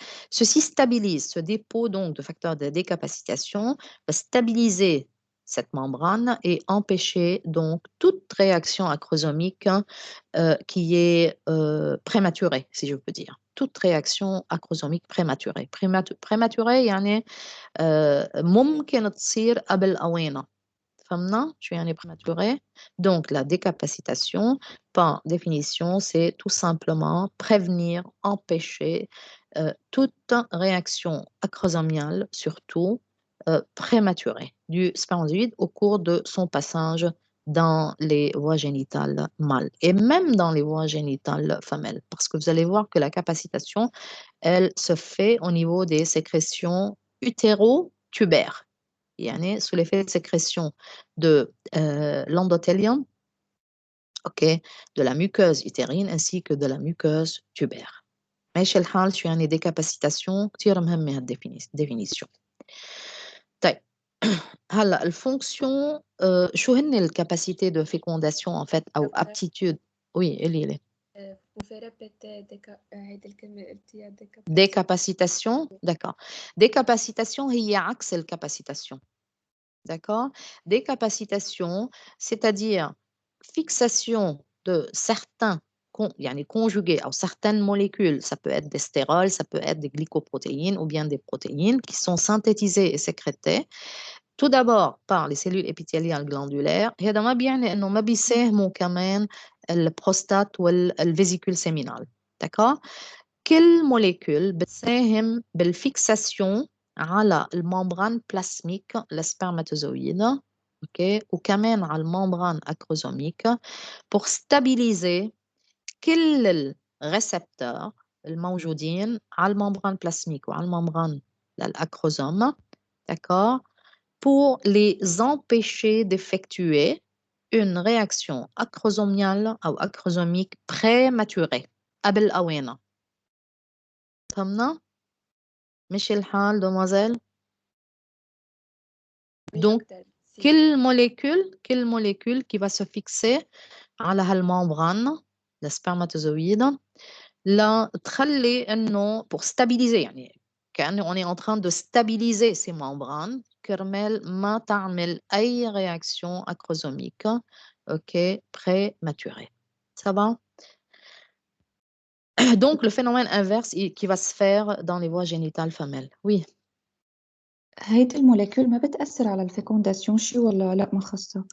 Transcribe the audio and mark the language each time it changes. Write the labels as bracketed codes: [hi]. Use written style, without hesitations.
[fr] Ceci stabilise, ce dépôt donc de facteurs de décapacitation va stabiliser cette membrane et empêcher donc toute réaction acrosomique qui est prématurée, si je peux dire. Toute réaction acrosomique prématurée. [ar] prématurée يعني ممكن تصير قبل أوانها. فهمنا شو يعني prématuré? [fr] Donc la décapacitation, par définition, c'est tout simplement prévenir, empêcher toute réaction acrosomiale, surtout prématurée, du spermatozoïde au cours de son passage dans les voies génitales mâles et même dans les voies génitales femelles. Parce que vous allez voir que la capacitation, elle se fait au niveau des sécrétions utéro-tubaires. Sous l'effet de sécrétion de l'endothélium, okay, de la muqueuse utérine ainsi que de la muqueuse tubaire. [ar] ماشي الحال شو يعني décapacitation كتير مهمة هالديفينيسيون. طيب هلا الفونكسيون شو هن الكاباسيتي دو فيكونداسيون [fr] en fait [ar] أو aptitude. [fr] oui [ar] اللي [fr] pouvez répéter [ar] هيدي الكلمة اللي قلتيها [fr] décapacitation. d'accord. [ar] décapacitation هي عكس الكاباسيتاسيون. [fr] d'accord. décapacitation c'est-à-dire fixation de certains [ar] يعني [fr] conjugués ou certaines molécules, ça peut être des stérols, ça peut être des glycoprotéines ou bien des protéines qui sont synthétisées et sécrétées tout d'abord par les cellules épithéliales glandulaires. [ar] هذا ما بيعني انه ما بيساهموا كمان البروستات والفيزيكول سيمينال. [fr] d'accord. [ar] كل موليكول بتساهم بالفيكساسيون على الممبران بلاسميك للسpermatozoïde. اوكي. وكمان على الممبران اكروزوميك [fr] pour stabiliser [ar] كل الريسبتور الموجودين على الممبران بلاسميك وعلى الممبران للأكروزوم. [fr] d'accord. pour les empêcher d'effectuer une réaction acrosomiale ou acrosomique prématurée [ar] قبل الأوانة. فهمنا؟ مشي الحال [fr] demoiselle. donc كل molécule qui va se fixer [ar] على هالممبران السpermatozoïde لا تخلي انه [fr] pour stabiliser [ar] يعني كأنه [fr] on est en train de stabiliser ces membranes [ar] كرمال ما تعمل أي [fr] réaction acrosomique ok prématurée. Ça va? donc le phénomène inverse qui va se faire dans les voies génitales femelles. oui. [ar] هيدي الموليكول ما بتأثر على الفيكونداسيون شي ولا لا ما خاصة؟